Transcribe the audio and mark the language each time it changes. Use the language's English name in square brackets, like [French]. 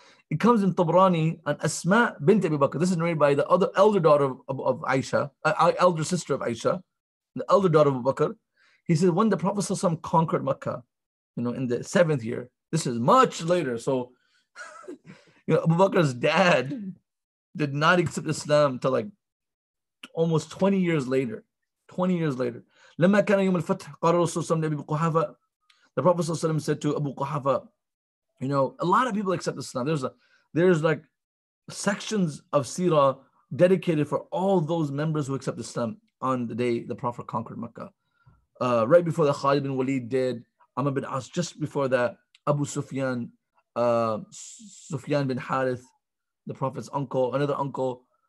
[English] It comes in Tabrani, an Asma bint Abu Bakr. This is narrated by the other elder daughter of Aisha, elder sister of Aisha, the elder daughter of Abu Bakr. He says, when the Prophet ﷺ conquered Mecca, in the 7th year, this is much later. So, Abu Bakr's dad did not accept Islam till like almost 20 years later. 20 years later. [Arabic] لما كان يوم الفتح قال الرسول صلى الله عليه وسلم لأبي قحافة. [English] The Prophet [Arabic] صلى الله عليه وسلم [English] said to Abu Quhafa, a lot of people accept Islam. There's like sections of Sirah dedicated for all those members who accept Islam on the day the Prophet conquered Mecca. Right before the Khalid bin Walid did, Amr bin As, just before that, Abu Sufyan, Sufyan bin Harith, the Prophet's uncle, another uncle.